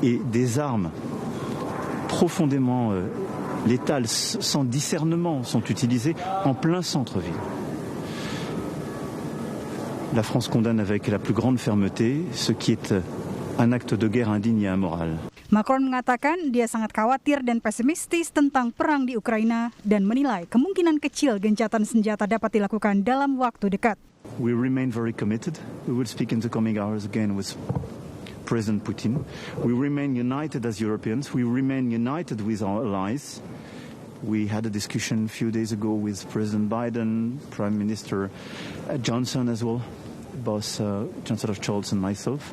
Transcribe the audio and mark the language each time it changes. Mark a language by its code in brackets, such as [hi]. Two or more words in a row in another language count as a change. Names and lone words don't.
[fr] Et des armes profondément létales, sans discernement, sont utilisées en plein centre-ville. La France condamne avec la plus grande fermeté ce qui est un acte de guerre indigne et immoral. [id] Macron mengatakan dia sangat khawatir dan pesimistis tentang perang di Ukraina dan menilai kemungkinan kecil gencatan senjata dapat dilakukan dalam waktu dekat. [en] We remain very committed. We will speak in the coming hours again with President Putin. We remain united as Europeans. We remain united with our allies. We had a discussion a few days ago with President Biden, Prime Minister Johnson as well, both Chancellor Scholz and myself.